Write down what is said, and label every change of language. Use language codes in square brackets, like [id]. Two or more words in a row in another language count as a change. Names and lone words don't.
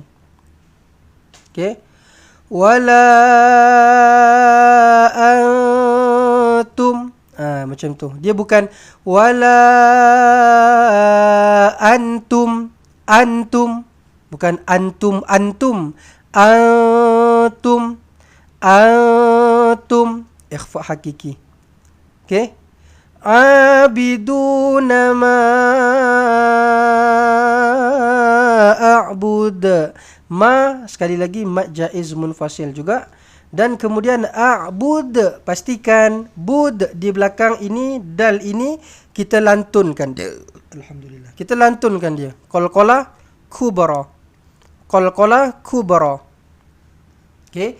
[ms] Okey. [ar] ولا أنتم. [ms] Macam tu. Dia bukan [ar] ولا أنتم. Antum. Bukan antum. Antum. أنتم أنتم. إخفاء حقيقي. Okey. عابدون ما أعبد. [ms] Ma sekali lagi [ar] مد جائز منفصل [ms] juga. Dan kemudian a'bud, pastikan bud di belakang ini, dal ini kita lantunkan dia. Alhamdulillah. Kita lantunkan dia. [ar] قلقلة كبرى. قلقلة كبرى. Okey.